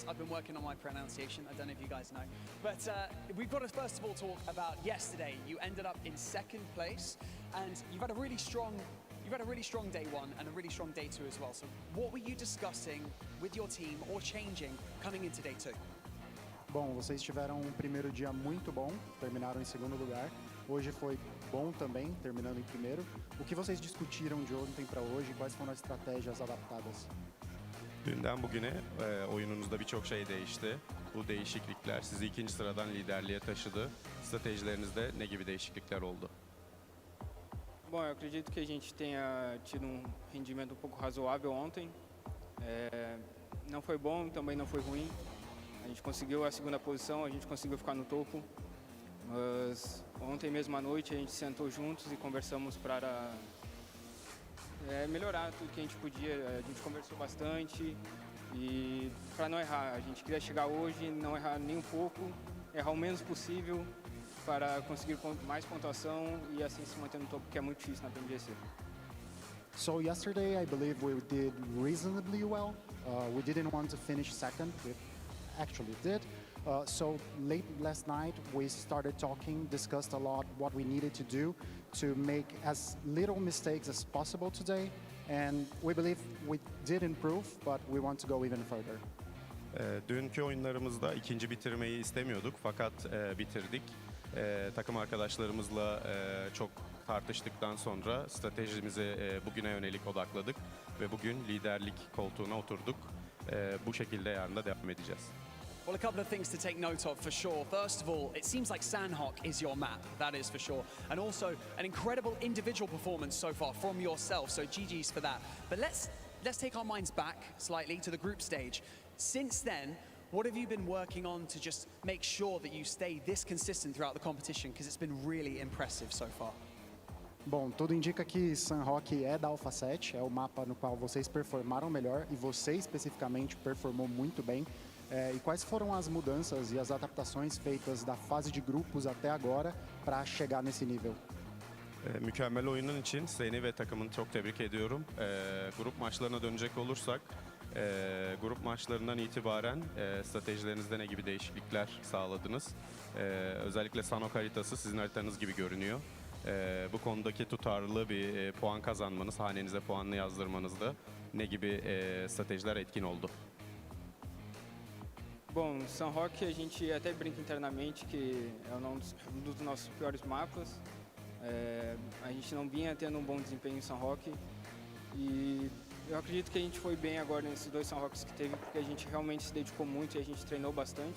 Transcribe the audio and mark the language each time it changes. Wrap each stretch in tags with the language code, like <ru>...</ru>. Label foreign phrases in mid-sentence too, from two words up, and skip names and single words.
<en>I've been working on my pronunciation. I don't know if you guys know. But we've got to first of all talk about yesterday. You ended up in 2nd place and you've had a really strong day 1 and a really strong day 2 as well. So what were you discussing with your team or changing coming into day 2?</en> <pt>Bom, vocês tiveram primeiro dia muito bom, terminaram em 2º lugar. Hoje foi bom também, terminando em 1º. O que vocês discutiram de ontem para hoje? Quais foram as estratégias adaptadas?</pt> <tr>Dünden bugüne oyununuzda birçok şey değişti. Bu değişiklikler sizi 2. sıradan liderliğe taşıdı. Stratejilerinizde ne gibi değişiklikler oldu?</tr> <pt>Bom, eu acredito que a gente tenha tido rendimento pouco razoável ontem. Não foi bom, também não foi ruim. A gente conseguiu a 2ª posição, a gente conseguiu ficar no topo. Mas ontem mesmo à noite a gente sentou juntos e conversamos para melhorar tudo que a gente podia. A gente conversou bastante e para não errar. A gente queria chegar hoje, não errar nem um pouco, errar o menos possível para conseguir mais pontuação e assim se manter no topo, que é muito difícil na PMGC.</pt> <en>So yesterday I believe we did reasonably well. We didn't want to finish 2nd. We actually did. So late last night we started talking, discussed a lot what we needed to do to make as little mistakes as possible today, and we believe we did improve, but we want to go even further.</en> <tr>Dünkü oyunlarımızda 2. bitirmeyi istemiyorduk fakat bitirdik. Takım arkadaşlarımızla çok tartıştıktan sonra stratejimizi bugüne yönelik odakladık ve bugün liderlik koltuğuna oturduk. Bu şekilde yarın da devam edeceğiz.</tr> <en>Well, a couple of things to take note of for sure. First of all, it seems like Sanhok is your map, that is for sure. And also an incredible individual performance so far from yourself, so GG's for that. But let's take our minds back slightly to the group stage. Since then, what have you been working on to just make sure that you stay this consistent throughout the competition? Because it's been really impressive so far.</en> <pt>Bom, tudo indica que Sanhok é da Alpha 7, é o mapa no qual vocês performaram melhor e você especificamente performou muito bem. E quais foram as mudanças e as adaptações feitas da fase de grupos até agora para chegar nesse nível?</pt> <tr>Mükemmel oyunun için seni ve takımını çok tebrik ediyorum. Grup maçlarına dönecek olursak, grup maçlarından itibaren stratejilerinizde ne gibi değişiklikler sağladınız? Özellikle Sanhok haritası sizin haritanız gibi görünüyor. Bu konudaki tutarlı bir puan kazanmanız, hanenize puanını yazdırmanızda ne gibi stratejiler etkin oldu?</tr> <pt>Bom, Sanhok a gente até brinca internamente que é um dos nossos piores mapas. A gente não vinha tendo bom desempenho em Sanhok e eu acredito que a gente foi bem agora nesses 2 Sanhoks que teve porque a gente realmente se dedicou muito e a gente treinou bastante.</pt>